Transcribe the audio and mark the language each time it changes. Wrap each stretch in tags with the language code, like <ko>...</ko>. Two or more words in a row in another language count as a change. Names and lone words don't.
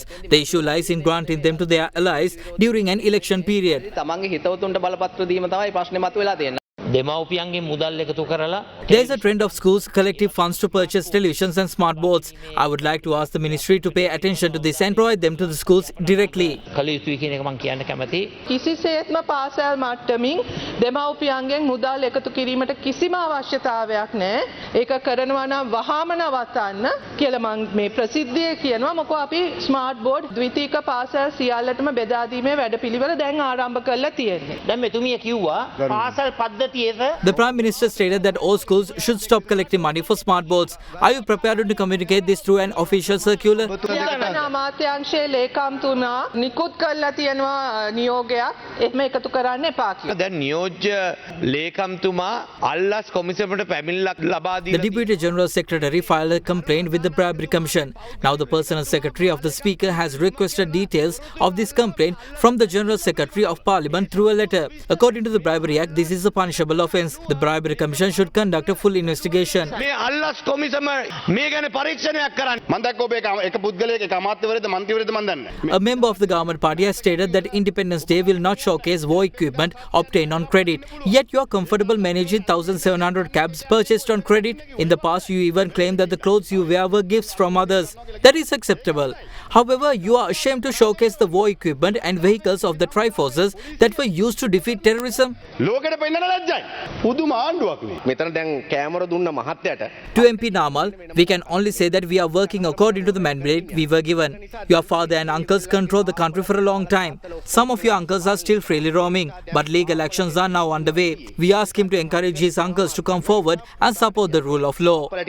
<en>The issue lies in granting them to their allies during an election period. There is a trend of schools collecting funds to purchase televisions and smart boards. I would like to ask the ministry to pay attention to this and provide them to the schools directly.</en> <si>කිසිසේත්ම පාසල් මට්ටමින් දෙමව්පියන්ගෙන් මුදල් එකතු කිරීමට කිසිම අවශ්‍යතාවයක් නැහැ. ඒක කරනවා නම් වහාම නවත්තන්න කියලා මම මේ ප්‍රසිද්ධියේ කියනවා. මොකෝ අපි</si> <en>smart board</en> <si>ද්විතීක පාසල් සියල්ලටම බෙදා දීමේ වැඩපිළිවෙල දැන් ආරම්භ කරලා තියෙන්නේ. දැන් මෙතුමිය කිව්වා පාසල් පද්ධතියේ.</si> <en>The Prime Minister stated that all schools should stop collecting money for smart boards. Are you prepared to communicate this through an official circular?</en> <si>අමාත්‍යාංශයේ ලේකම්තුමා නිකුත් කරලා තියෙනවා නියෝගයක්. එහෙම එකතු කරන්න එපා කියලා. දැන් නියෝජ්‍ය ලේකම්තුමා අල්ලස් කොමිසමට පැමිණිල්ලක් ලබා</si> <en>The Deputy General Secretary filed a complaint with the Bribery Commission. Now the Personal Secretary of the Speaker has requested details of this complaint from the General Secretary of Parliament through a letter. According to the Bribery Act, this is a punishable offence. The Bribery Commission should conduct a full investigation.</en> <si>මේ අල්ලස් කොමිසම මේ ගැන පරීක්ෂණයක් කරන්න. මම දැක්ක ඔබ එක පුද්ගලයෙක් එක අමාත්‍යවරයෙක්ද මන්ත්‍රීවරයෙක්ද මන් දන්නේ.</si> <en>A member of the government party has stated that Independence Day will not showcase war equipment obtained on credit. Yet you are comfortable managing 1,700 cabs purchased on credit. In the past, you even claimed that the clothes you wear were gifts from others. That is acceptable. However, you are ashamed to showcase the war equipment and vehicles of the Triforces that were used to defeat terrorism.</en> <si>ලෝකෙට පෙන්නන ලැජ්ජයි. පුදුම ආණ්ඩුවක් නේ. මෙතන දැන් කැමර දුන්න මහත්තයට.</si> <en>To MP Namal, we can only say that we are working according to the mandate we were given. Your father and uncles controlled the country for a long time. Some of your uncles are still freely roaming, but legal actions are now underway. We ask him to encourage his uncles to come forward and support the rule of law.</en>